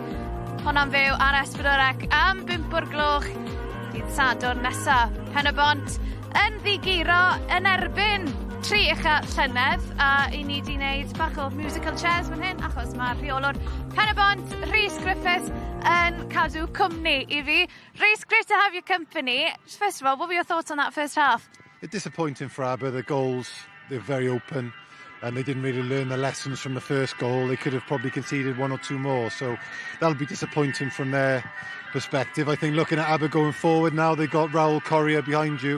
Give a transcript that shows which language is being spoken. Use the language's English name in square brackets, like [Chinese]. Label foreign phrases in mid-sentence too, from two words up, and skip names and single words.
[Welsh] Honna'n fyw ar S4C am 5 o'r gloch dydd Sadwrn nesa. Pen-y-bont yn ddigiro yn erbyn 3 llynedd, a I ni di wneud bach o [English] musical chairs [Welsh] fan hyn, achos mae rheolwr Pen-y-bont, Rhys Griffiths, yn cadw cwmni I fi. Rhys, [English] great to have your company. First of all, what were your thoughts on that first half? It's disappointing for Aber. The goals, they're very open. and they didn't really learn the lessons from the first goal. They could have probably conceded 1 or 2 more, so that'll be disappointing from their perspective. I think looking at Aber going forward now, they've got Raul Correa behind you.